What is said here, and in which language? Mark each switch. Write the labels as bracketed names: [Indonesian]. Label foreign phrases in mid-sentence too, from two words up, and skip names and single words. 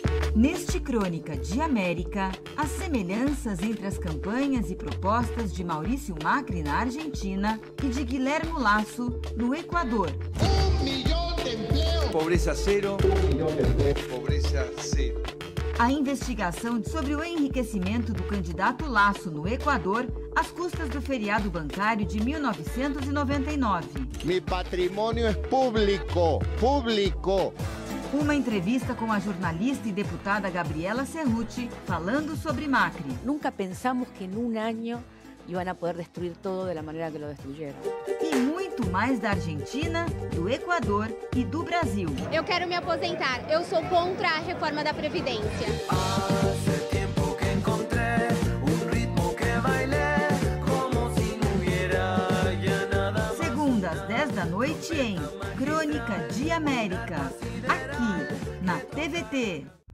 [Portuguese] Neste Crônica de América, as semelhanças entre as campanhas e propostas de Maurício Macri na Argentina e de Guilherme Lasso no Equador. [Spanish] 1 millón de empleos. Pobreza cero. 1 millón de empleos. Pobreza cero. [Portuguese] A investigação sobre o enriquecimento do candidato Lasso no Equador às custas do feriado bancário de 1999. [Spanish] Mi patrimônio é público. Público. [Portuguese] Uma entrevista com a jornalista e deputada Gabriela Cerruti, falando sobre Macri. [Spanish] Nunca pensamos que en un año iban a poder destruir todo de la manera que lo destruyeron. [Portuguese] E muito mais da Argentina, do Equador e do Brasil. Eu quero me aposentar. Eu sou contra a reforma da Previdência. Segunda às 10 da noite em Crônica de América, aqui na TVT.